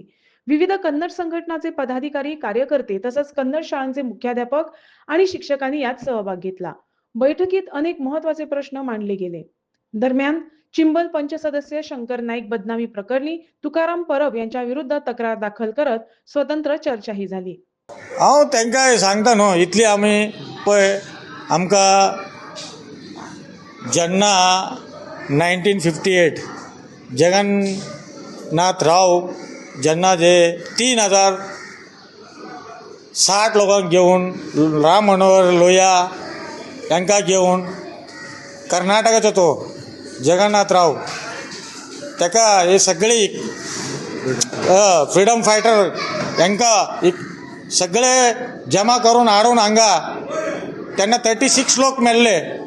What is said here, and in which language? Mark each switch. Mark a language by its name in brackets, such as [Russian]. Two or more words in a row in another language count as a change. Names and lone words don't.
[Marathi] विविध कन्नड संघटनाचे पदाधिकारी, कार्यकर्ते तसंच कन्नड शाळांचे मुख्याध्यापक आणि शिक्षकांनी यात सहभाग घेतला. बैठकीत अनेक महत्त्वाचे प्रश्न मांडले गेले. दरम्यान चिंबल पंचसदस्य शंकर नाईक बदनामी प्रकरणी तुकाराम परब यांच्या विरुद्ध तक्रार दाखल करत स्वतंत्र चर्चाही झाली. [Konkani] हांव तांकां सांगता न्हू, इतली आमी पळय आमकां जेन्ना 1958 जगन्नाथ राव जेन्ना जे 3060 लोकांक घेवन राम मनोहर लोहिया तांकां घेवन कर्नाटकाचो तो जगन्नाथ राव ताका हे सगळी [English] freedom fighter [Konkani] तांकां सगळे जमा करून हाडून हांगा तेन्ना 36 लोक मेल्ले.